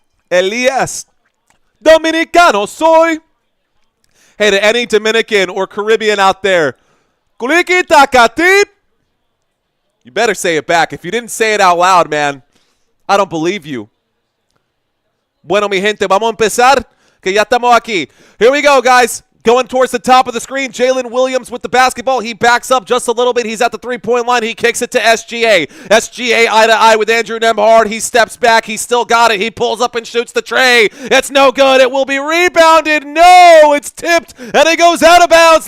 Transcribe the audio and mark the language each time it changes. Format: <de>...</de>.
<en>Elias,</en> <es>Dominicano soy.</es> <en>Hey, to any Dominican or Caribbean out there, Kuliki Takati. You better say it back. If you didn't say it out loud, man, I don't believe you.</en> <es>Bueno, mi gente, vamos a empezar, que ya estamos aquí.</es> <en>Here we go, guys. Going towards the top of the screen, Jalen Williams with the basketball. He backs up just a little bit. He's at the three-point line. He kicks it to SGA. SGA eye-to-eye with Andrew Nembhard. He steps back. He still got it. He pulls up and shoots the tray. It's no good. It will be rebounded. No, it's tipped, and it goes out of bounds.</en>